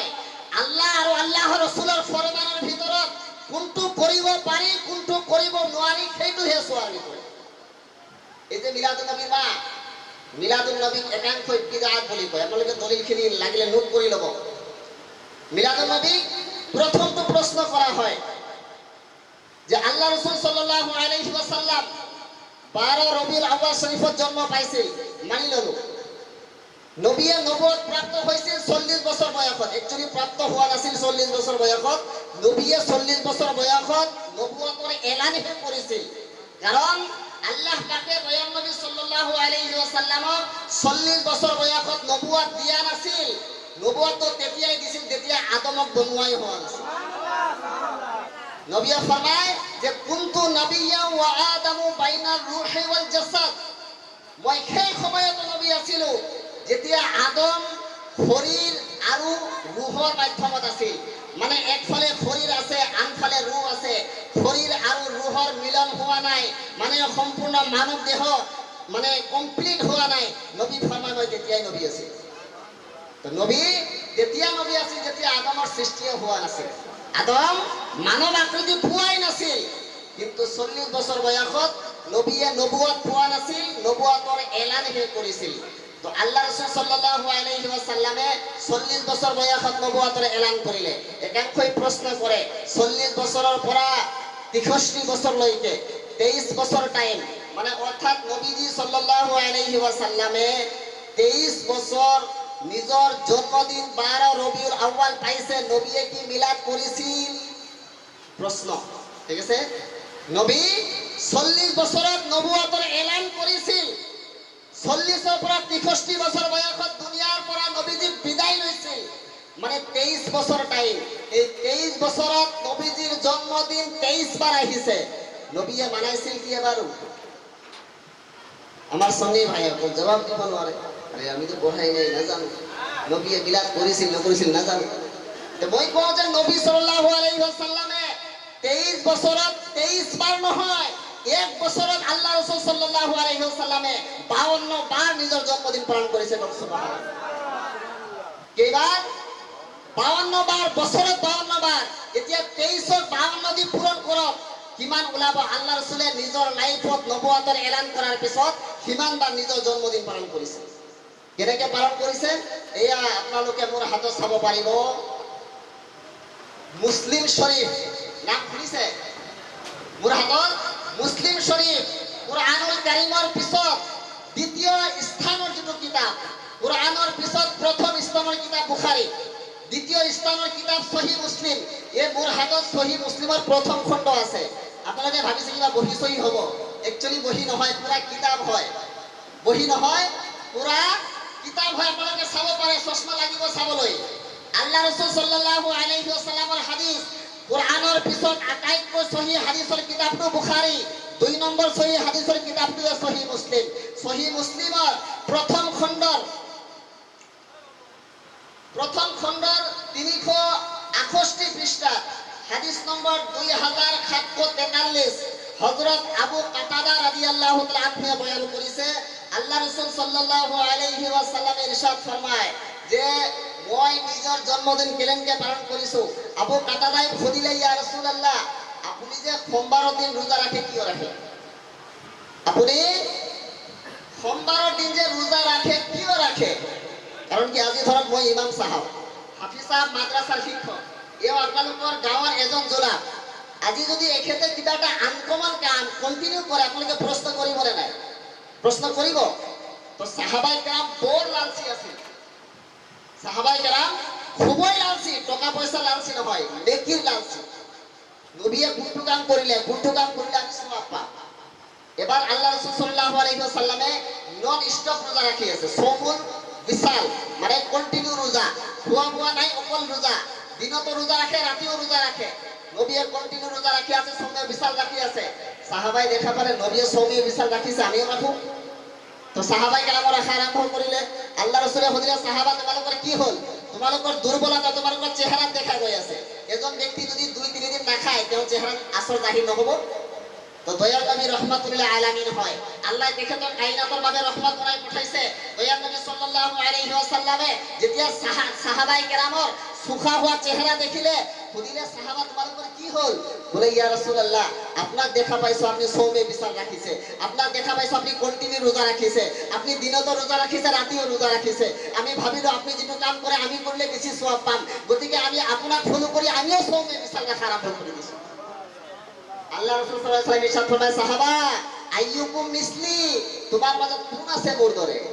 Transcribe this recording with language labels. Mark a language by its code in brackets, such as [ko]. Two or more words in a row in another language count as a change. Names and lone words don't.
[as] আল্লাহ আৰু আল্লাহৰ ৰাসূলৰ ফৰমানৰ ভিতৰত কোনটো কৰিব পাৰি, কোনটো কৰিব নোৱাৰি, সেইটোহে চোৱাৰ বিষয়। এই যে মিলাদুন নবীৰ মাহ, মিলাদুন নবীক একাংশই বিদআত বুলি কয়। আপোনালোকে দলিলখিনি লাগিলে নোট কৰি ল'ব। মিলাদুন নবীক প্ৰথমটো প্ৰশ্ন কৰা হয় যে আল্লাহ ৰাসূল [ar] صلى الله عليه وسلم [as] 12 ৰবিউল আউয়াল শৰীফত জন্ম পাইছিল, মানি ললো। নবীয়ে নবুৱত প্ৰাপ্ত হৈছিল 40 বছৰ বয়সত। একচুয়ালি প্ৰাপ্ত হোৱা নাছিল 40 বছৰ বয়সত, নবীয়ে 40 বছৰ বয়সত নবুৱতৰ এলানহে কৰিছিল। কাৰণ আল্লাহ পাকে দয়াল নবী [ar] صلى الله عليه وسلم [as] 40 বছৰ বয়সত নবুৱত দিয়া নাছিল। নবুৱত তেতিয়াই দিছিল যেতিয়া আদমক বনোৱাই হোৱা নাছিল। নবীয়ে ফৰমায় যে [ar] كنت نبيا وآدم بين الروح والجسد, [as] মই সেই সময়ত নবী আছিলো যেতিয়া আদম শৰীৰ আৰু ৰুহৰ মাধ্যমত আছিল। মানে একফালে শৰীৰ আছে, আনফালে ৰুহ আছে, শৰীৰ আৰু ৰুহৰ মিলন হোৱা নাই, মানে সম্পূৰ্ণ মানৱ দেহ মানে কমপ্লিট হোৱা নাই নবী ফৰমায় মই তেতিয়াই নবী আছিল তো নবী তেতিয়া নবী আছিল যেতিয়া আদমৰ সৃষ্টিয়ে হোৱা নাছিল আদম মানৱ আকৃতি পোৱাই নাছিল কিন্তু 40 বছৰ বয়সত নবীয়ে নবুৱত পোৱা নাছিল নবুৱতৰ এলানহে কৰিছিল তো আল্লাহ রাসূল [ar] صلى الله عليه وسلم [as] 40 বছর বয়সত নবুয়তৰ এলান কৰিলে একাংশই প্ৰশ্ন কৰে 40 বছৰৰ পৰা 63 বছৰলৈকে 23 বছৰ টাইম মানে অৰ্থাৎ নবীজি [ar] صلى الله عليه وسلم [as] 23 বছর নিজৰ জন্মদিন 12 রবিউল আউয়াল পাইছে নবীয়ে কি মিলাদ কৰিছিল প্রশ্ন ঠিক আছে নবী 40 বছৰত নবুয়তৰ এলান কৰিছিল 40 পৰা 63 বছৰ বয়সত দুনিয়াৰ পৰা নবীজি বিদায় লৈছিল মানে 23 বছৰ টাইম এই 23 বছৰত নবীজিৰ জন্মদিন 23 বাৰ আহিছে নবীয়ে মানাইছিল কি এবাৰো আমার সঙ্গে ভাইসকল জবাব দিব নোৱাৰে আরে আমি তো পঢ়াই নাই নাজানো নবীয়ে মিলাদ কৰিছিল নকৰিছিল নাজানো তো মই কওঁ যে নবী [ar] صلى الله عليه وسلم [as] 23 বছৰত 23 বাৰ নহয় এক বছৰত আল্লাহ রাসূল [ar] صلى الله عليه وسلم [as] 52 বার নিজৰ জন্মদিন পালন কৰিছে সুবহানাল্লাহ কেইবাৰ 52 বার বছৰত 52 বার এতিয়া 23ক 52 দি পূৰণ কৰক কিমান ওলাব আল্লাহ রাসূলে নিজৰ লাইফত নবুয়তৰ এলান কৰাৰ পিছত কিমানবাৰ নিজৰ জন্মদিন পালন কৰিছে কেনেকৈ পালন কৰিছে এয়া আপোনালোকে মোৰ হাতত চাব পাৰিব মুসলিম শরীফ নাম শুনিছে মোৰ হাতত মুসলিম শরীফ কুরআনুল কারীমৰ পিছত দ্বিতীয় স্থানৰ যিটো কিতাপ কুরআনৰ পিছত প্ৰথম স্থানৰ কিতাপ বুখাৰী দ্বিতীয় স্থানৰ কিতাপ সহিহ মুসলিম এই মোৰ হাতত সহিহ মুসলিমৰ প্ৰথম খণ্ড আছে আপোনালোকে ভাবিছে কিবা বহি সহি হ'ব একচুয়ালি বহি নহয় পুৰা কিতাপ হয় বহি নহয় পুৰা কিতাপ হয় আপোনালোকে চাব পাৰে চশমা লাগিব চাবলৈ আল্লাহ রাসূল [ar] صلى الله عليه وسلم [as] হাদিস কুরআনৰ পিছত আটাইতকৈ সহি হাদিসৰ কিতাপটো বুখাৰী 2 নম্বৰ সহি হাদিসৰ কিতাপটো সহি মুসলিমৰ প্ৰথম খণ্ডৰ 368 পৃষ্ঠা হাদিস নম্বৰ 2743 হযরত আবু কাতাদা [ar] رضي الله تعالى عنه [as] বয়ান কৰিছে আল্লাহ রাসূল [ar] صلى الله عليه وسلم [as] ইরশাদ ফরমায় যে মই নিজৰ জন্মদিন কেলেনকে পালন কৰিছো আবু কাতাদাই সুধিলে [ar] يا رسول الله [as] আপুনি যে সোমবাৰৰ দিন ৰোজা ৰাখে কিয় ৰাখে আপুনি সোমবাৰৰ দিন যে ৰোজা ৰাখে কিয় ৰাখে কাৰণ কি আজি ধৰক মই ইমাম সাহেব হাফিজ সাহেব মাদ্ৰাসাৰ শিক্ষক এই আপোনালোকৰ গাঁৱৰ এজন জোলা আজি যদি এখেতে কিবা এটা আনকমন কাম কন্টিনিউ কৰে আপোনালোকে প্ৰশ্ন কৰিব নে নাই প্ৰশ্ন কৰিব তো সাহাবায়ে কেৰাম বৰ লালচি আছিল সাহাবায়ে কেরাম খুবই লালচি টাকা পয়সা লালচি নহয় নেকির লালচি নবীয়ে কোনটো কাম কৰিলে আমি সওয়াব পাম এবাৰ আল্লাহ রাসূল [ar] صلى الله عليه وسلم [en] non stop [as] রোজা রাখি আছে [ar] صوم الوصال [as] মানে কন্টিনিউ রোজা খোৱা বোৱা নাই অকল রোজা দিনতো রোজা রাখে রাতিও রোজা রাখে নবীয়ে কন্টিনিউ রোজা রাখি আছে [ur] صومِ وصال [as] রাখি আছে সাহাবাই দেখা পালে নবীয়ে [ur] صومِ وصال [as] রাখিছে আমিও রাখো তো সাহাবাই কেরাম রাখা আরম্ভ করিলে আল্লাহ রাসূলে হদিলে সাহাবা তোমালোকৰ কি হল তোমালোকৰ দুৰ্বলতা তোমালোকৰ চেহাৰাত দেখা গৈ আছে এজন ব্যক্তি যদি 2-3 দিন নাখায় তেওঁ চেহাৰাত আসৰ জাহিৰ নহব তো দয়াল নবী [ar] رحمة للعالمين [as] হয় আল্লাহ তেখেতৰ কায়নাতৰ বাবে ৰহমত বনাই পঠাইছে দয়াল নবী [ar] صلى الله عليه وسلم [as] যেতিয়া সাহাবাই কেরামৰ সুখা হোৱা চেহাৰা দেখিলে সুধিলে সাহাবা তোমালোকৰ কি হল বলে [ar] يا رسول الله [as] আপনাক দেখা পাইছো আপনি [ur] صومِ وصال [as] রাখিছে আপনাক দেখা পাইছো আপনি কন্টিনিউ রোজা রাখিছে আপনি দিনতো রোজা রাখিছে রাতিও রোজা রাখিছে আমি ভাবিলো আপনি যেটো কাম কৰে আমি করলে বেশি সওয়াব পাম গতিকে আমি আপোনাক ফলো কৰি আমিও [ur] صومِ وصال [as] রাখা আরম্ভ কৰি দিছো আল্লাহ রাসূল [ar] صلى الله عليه وسلم [as] ইরশাদ ফরমায় সাহাবা [ar] أيكم مثلي [bn] তোমার মাঝে কোন আছে [as] মোর দরে